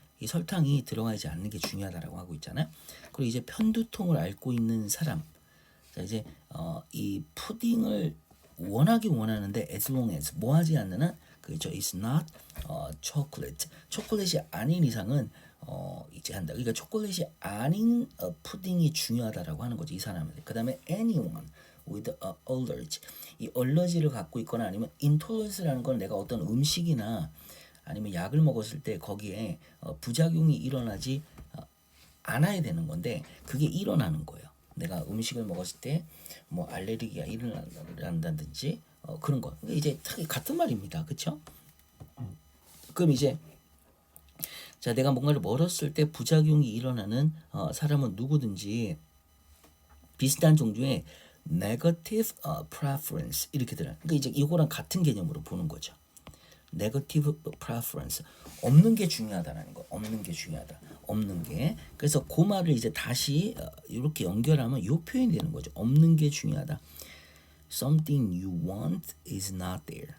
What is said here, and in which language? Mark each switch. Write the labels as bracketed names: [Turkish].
[Korean] 이 설탕이 들어가지 않는 게 중요하다라고 하고 있잖아요. 그리고 이제 편두통을 앓고 있는 사람. 자, 이제 이 푸딩을 원하긴 원하는데 [English] as long as [Korean] 뭐 하지 않는 한, 그렇죠. [English] It's not chocolate. [Korean] 초콜릿이 아닌 이상은 이제 한다. 그러니까 초콜릿이 아닌 푸딩이 중요하다라고 하는 거죠, 이 사람은. 그다음에 [English] anyone with a allergy. [Korean] 이 allergy를 갖고 있거나 아니면 intolerance라는 건 내가 어떤 음식이나 아니면 약을 먹었을 때 거기에 부작용이 일어나지 않아야 되는 건데 그게 일어나는 거예요. 내가 음식을 먹었을 때 뭐 알레르기가 일어난다든지 그런 거. 그러니까 이제 같은 말입니다. 그렇죠? 그럼 이제 자, 내가 뭔가를 먹었을 때 부작용이 일어나는 사람은 누구든지 비슷한 종류의 [English] negative preference [Korean] 이렇게 들어요. 그러니까 이제 이거랑 같은 개념으로 보는 거죠. [English] negative preference. [Korean] 없는 게 중요하다라는 거. 없는 게 중요하다. 없는 게. 그래서 그 말을 이제 다시 이렇게 연결하면 이 표현이 되는 거죠. 없는 게 중요하다. [English] Something you want is not there.